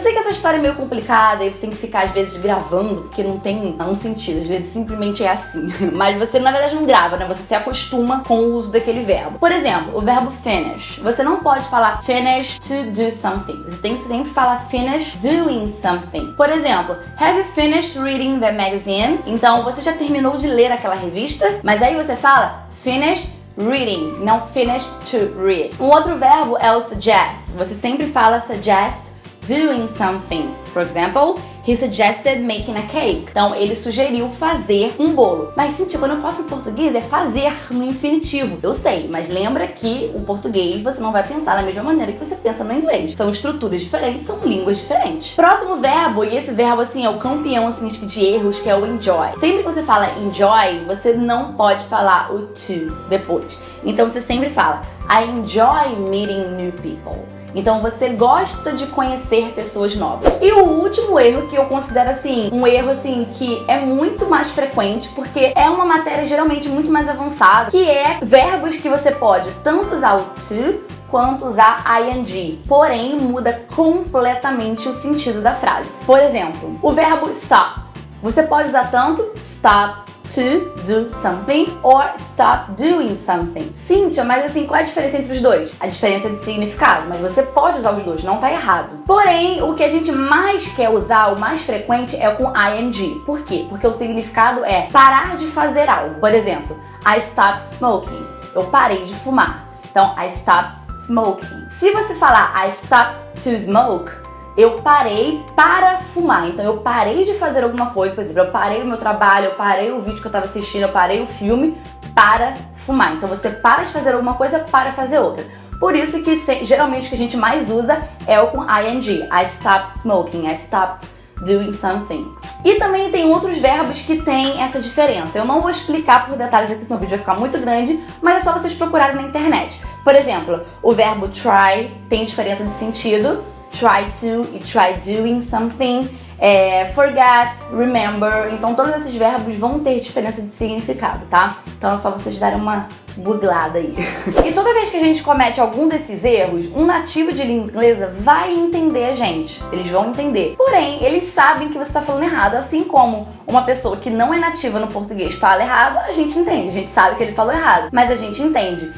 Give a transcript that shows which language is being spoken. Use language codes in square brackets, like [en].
[pt] Eu sei que essa história é meio complicada e você tem que ficar às vezes gravando, porque não tem um sentido, às vezes simplesmente é assim, mas você na verdade não grava, né? Você se acostuma com o uso daquele verbo. Por exemplo, o verbo finish. Você não pode falar [en] finish to do something. [pt] Você tem que sempre falar [en] finish doing something. [pt] Por exemplo, [en] have you finished reading the magazine? [pt] Então, você já terminou de ler aquela revista, mas aí você fala [en] finished reading, [pt] não [en] finished to read. [pt] Um outro verbo é o suggest. Você sempre fala [en] suggest doing something. For example, he suggested making a cake. [pt] Então, ele sugeriu fazer um bolo. Mas, Cintia, quando eu passo em português, é fazer no infinitivo. Eu sei, mas lembra que o português você não vai pensar da mesma maneira que você pensa no inglês. São estruturas diferentes, são línguas diferentes. Próximo verbo, e esse verbo, assim, é o campeão, assim, de erros, que é o enjoy. Sempre que você fala enjoy, você não pode falar o to depois. Então, você sempre fala [en] I enjoy meeting new people. [pt] Então você gosta de conhecer pessoas novas. E o último erro que eu considero assim, um erro assim que é muito mais frequente, porque é uma matéria geralmente muito mais avançada, que é verbos que você pode tanto usar o to quanto usar ing, porém muda completamente o sentido da frase. Por exemplo, o verbo stop. Você pode usar tanto stop, [en] to do something or stop doing something. [pt] Cíntia, mas assim, qual é a diferença entre os dois? A diferença é de significado, mas você pode usar os dois, não tá errado. Porém, o que a gente mais quer usar, o mais frequente, é com ing. Por quê? Porque o significado é parar de fazer algo. Por exemplo, [en] I stopped smoking. [pt] Eu parei de fumar. Então, [en] I stopped smoking. [pt] Se você falar [en] I stopped to smoke, [pt] eu parei para fumar. Então eu parei de fazer alguma coisa, por exemplo, eu parei o meu trabalho, eu parei o vídeo que eu estava assistindo, eu parei o filme para fumar. Então você para de fazer alguma coisa para fazer outra. Por isso que geralmente o que a gente mais usa é o com ing. [en] I stopped smoking, I stopped doing something. [pt] E também tem outros verbos que têm essa diferença. Eu não vou explicar por detalhes aqui, senão o vídeo vai ficar muito grande, mas é só vocês procurarem na internet. Por exemplo, o verbo try tem diferença de sentido. Try to e [en] try doing something, [pt] forget, remember. Então todos esses verbos vão ter diferença de significado, tá? Então é só vocês darem uma googlada aí. E toda vez que a gente comete algum desses erros, um nativo de língua inglesa vai entender a gente. Eles vão entender. Porém, eles sabem que você está falando errado, assim como uma pessoa que não é nativa no português fala errado, a gente entende. A gente sabe que ele falou errado, mas a gente entende.